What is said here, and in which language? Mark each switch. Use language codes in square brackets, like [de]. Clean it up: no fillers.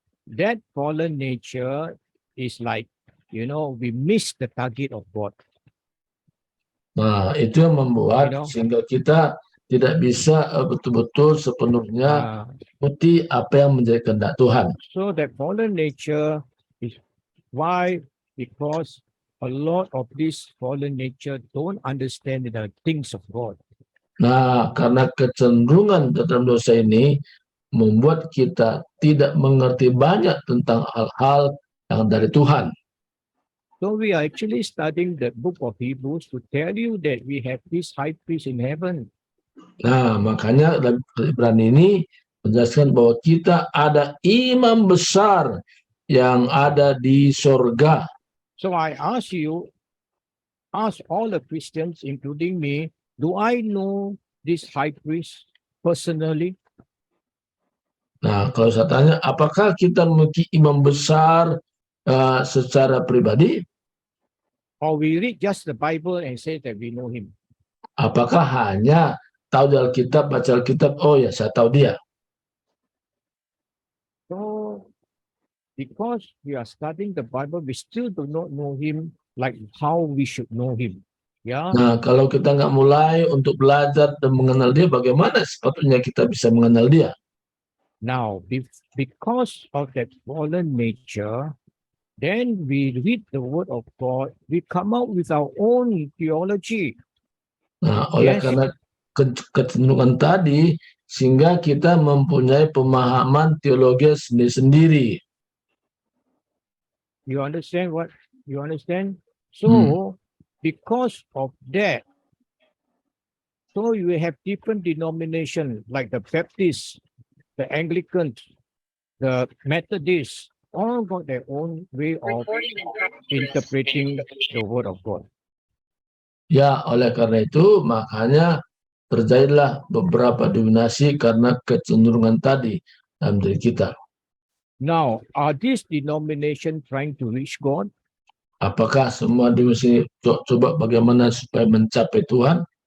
[en] That fallen nature is like, we miss the target of God. [id] Nah, itu yang membuat sehingga kita tidak bisa betul-betul sepenuhnya mengikuti apa yang menjadi kehendak Tuhan. [en] So that fallen nature is why, because a lot of this fallen nature don't understand the things of God. [id] Nah, karena kecenderungan dalam dosa ini membuat kita tidak mengerti banyak tentang hal-hal yang dari Tuhan. [en] So we are actually studying the book of Hebrews to tell you that we have this high priest in heaven. [id] Nah, makanya dalam Ibrani ini menjelaskan bahwa kita ada imam besar yang ada di sorga. [en] So I ask all the Christians, including me, do I know this high priest personally? [id] Nah, kalau saya tanya, apakah kita memiliki imam besar secara pribadi? [en] Or we read just the Bible and say that we know him? [id] Apakah hanya tahu di Alkitab, baca Alkitab, oh ya saya tahu dia. [en] So, because we are studying the Bible, we still do not know him like how we should know him. Yeah. [id] Nah, kalau kita nggak mulai untuk belajar dan mengenal dia, bagaimana sepatutnya kita bisa mengenal dia? [en] Now, because of that fallen nature, then we read the word of God, we come out with our own theology. [id] Nah, oleh karena kecenderungan tadi, sehingga kita mempunyai pemahaman teologi sendiri-sendiri. [en] You understand what? You understand? So, because of that, so you have different denominations like the Baptists, the Anglicans, the Methodists, all got their own way of interpreting the word of God. [id] Ya, oleh karena itu makanya terjadilah beberapa denominasi karena kecenderungan tadi dalam diri kita. [en] Now, are these denominations trying to reach God? [id] Apakah semua denominasi coba bagaimana supaya mencapai Tuhan?